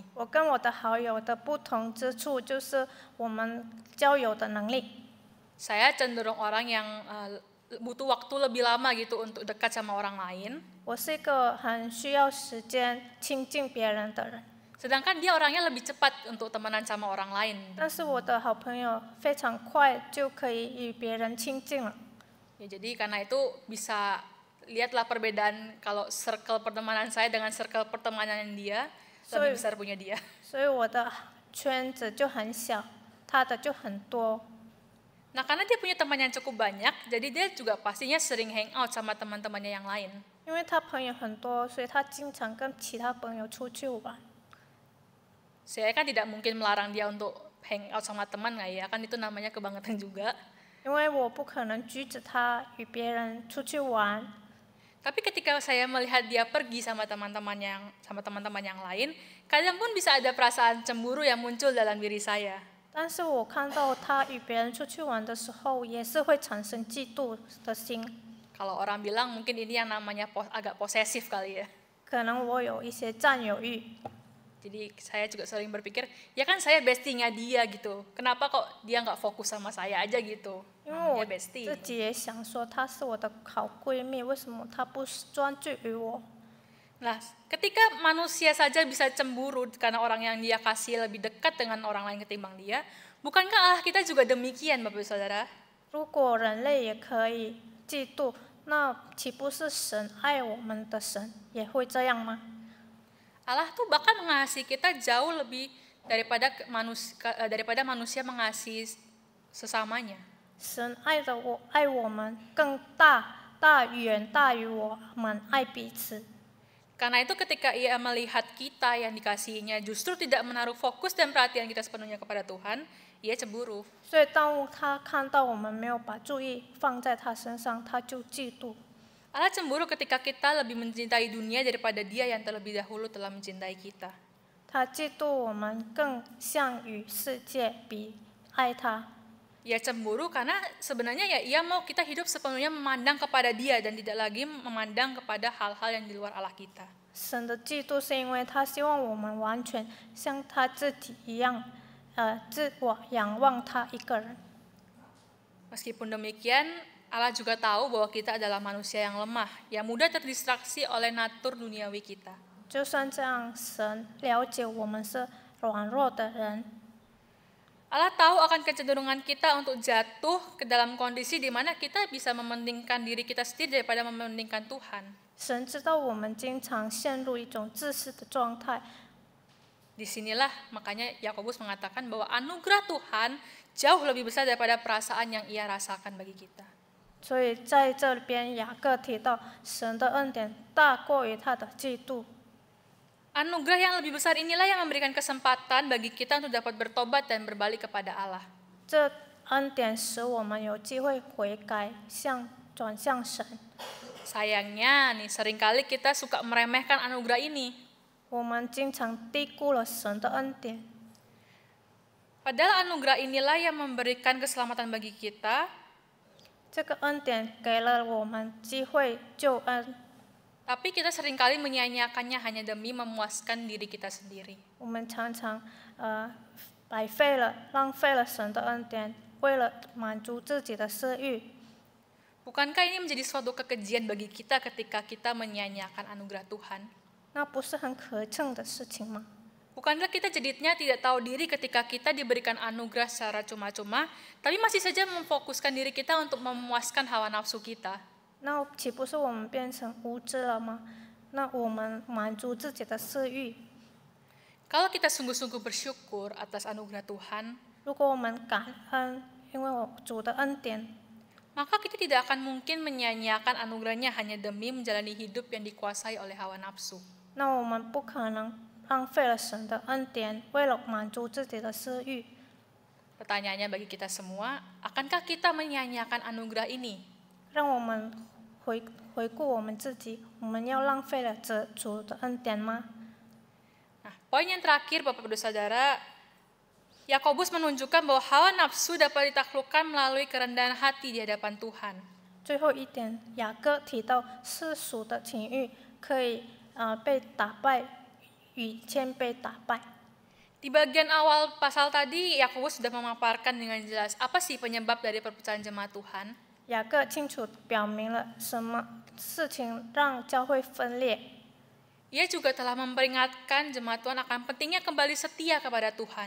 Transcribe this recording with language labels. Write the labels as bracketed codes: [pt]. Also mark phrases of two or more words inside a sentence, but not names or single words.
[zh] 我跟我的好友的不同之处就是我们交友的能力。 [id] Saya cenderung orang yang butuh waktu lebih lama gitu untuk dekat sama orang lain. [zh] 我是一个很需要时间亲近别人的人， [id] Sedangkan dia orangnya lebih cepat untuk temenan sama orang lain. [zh] 但是我的好朋友非常快就可以与别人亲近了。 [id] Ya, jadi karena itu bisa lihatlah perbedaan kalau circle pertemanan saya dengan circle pertemanan dia lebih besar punya dia. [zh] 所以我的圈子就很小，他的就很多。 [id] Nah, karena dia punya teman yang cukup banyak, jadi dia juga pastinya sering [en] hang out [id] sama teman-temannya yang lain. [zh] 因为他朋友很多，所以他经常跟其他朋友出去玩。 [id] Saya kan tidak mungkin melarang dia untuk [en] hang out [id] sama teman, nggak ya? Kan itu namanya kebangetan juga. [zh] 因为我不可能阻止他与别人出去玩， [id] Tapi ketika saya melihat dia pergi sama teman-teman yang lain, kadang pun bisa ada perasaan cemburu yang muncul dalam diri saya. [zh] 但是我看到他与别人出去玩的时候，也是会产生嫉妒的心。 [id] Kalau orang bilang mungkin ini yang namanya agak posesif kali ya. [zh] 可能我有一些占有欲， [id] Jadi saya juga sering berpikir, ya kan saya bestie-nya dia gitu. Kenapa kok dia nggak fokus sama saya aja gitu? [zh] 因为我 [id] Dia bestie. [zh] 自己也想说她是我的好闺蜜，为什么她不专注于我？ [id] Nah, ketika manusia saja bisa cemburu karena orang yang dia kasih lebih dekat dengan orang lain ketimbang dia, bukankah Allah kita juga demikian, Bapak Ibu Saudara? [zh] 如果人类也可以嫉妒，那岂不是神爱我们的神也会这样吗？ [id] Allah tuh bahkan mengasihi kita jauh lebih daripada manusia mengasihi sesamanya. [zh] 神爱我们更远大于我们爱彼此。 [id] Karena itu ketika ia melihat kita yang dikasihinya justru tidak menaruh fokus dan perhatian kita sepenuhnya kepada Tuhan, ia cemburu. [zh] 所以当他看到我们没有把注意放在他身上，他就嫉妒。 [id] Allah cemburu ketika kita lebih mencintai dunia daripada dia yang terlebih dahulu telah mencintai kita. [zh] 他嫉妒我们更像与世界比爱他。 [id] Ia cemburu karena sebenarnya ya ia mau kita hidup sepenuhnya memandang kepada dia dan tidak lagi memandang kepada hal-hal yang di luar Allah kita. [zh] 神的嫉妒是因为他希望我们完全像他自己一样，自我仰望他一个人。 [id] Meskipun demikian, Allah juga tahu bahwa kita adalah manusia yang lemah, yang mudah terdistraksi oleh natur duniawi kita. [zh] 就算这样，神了解我们是软弱的人， [id] Allah tahu akan kecenderungan kita untuk jatuh ke dalam kondisi di mana kita bisa mementingkan diri kita sendiri daripada mementingkan Tuhan. [zh] 神知道我们经常陷入一种自私的状态， [id] Disinilah makanya Yakobus mengatakan bahwa anugerah Tuhan jauh lebih besar daripada perasaan yang ia rasakan bagi kita. [zh] 所以在这边雅各提到，神的恩典大过于他的嫉妒。 [id] Anugerah yang lebih besar inilah yang memberikan kesempatan bagi kita untuk dapat bertobat dan berbalik kepada Allah. [zh] 这恩典使我们有机会悔改，转向神。 [id] Sayangnya nih seringkali kita suka meremehkan anugerah ini. [zh] 我们经常低估了神的恩典。 [id] Padahal anugerah inilah yang memberikan keselamatan bagi kita, [zh] 这个恩典给了我们机会救恩， [id] tapi kita seringkali menyia-nyiakannya hanya demi memuaskan diri kita sendiri. [zh] 我们常常白费了、浪费了神的恩典，为了满足自己的私欲。 [id] Bukankah ini menjadi suatu kekejian bagi kita ketika kita menyia-nyiakan anugerah Tuhan? [zh] 那不是很可憎的事情吗？ [id] Bukankah kita jadinya tidak tahu diri ketika kita diberikan anugerah secara cuma-cuma, tapi masih saja memfokuskan diri kita untuk memuaskan hawa nafsu kita? [zh] 那岂不是我们变成无知了吗？那我们满足自己的私欲。 [id] Kalau kita sungguh-sungguh bersyukur atas anugerah Tuhan, [zh] 如果我们感恩，因为主的恩典， [id] maka kita tidak akan mungkin menyia-nyiakan anugerahnya hanya demi menjalani hidup yang dikuasai oleh hawa nafsu. [zh] 那我们不可能浪费了神的恩典，为了满足自己的私欲。 [id] Pertanyaannya bagi kita semua, akankah kita menyia-nyiakan anugerah ini? [zh] 让我们回顾我们自己，我们要浪费了这主的恩典吗？ [id] Nah, poin yang terakhir Bapak Ibu Saudara, Yakobus menunjukkan bahwa hawa nafsu dapat ditaklukkan melalui kerendahan hati di hadapan Tuhan. [zh] 最后一点，雅各提到世俗的情欲可以被打败，与谦卑打败。 [id] Di bagian awal pasal tadi, Yakobus sudah memaparkan dengan jelas apa sih penyebab dari perpecahan jemaat Tuhan. [zh] 雅各清楚表明了什么事情让教会分裂。 [id] Ia juga telah memperingatkan jemaat Tuhan akan pentingnya kembali setia kepada Tuhan.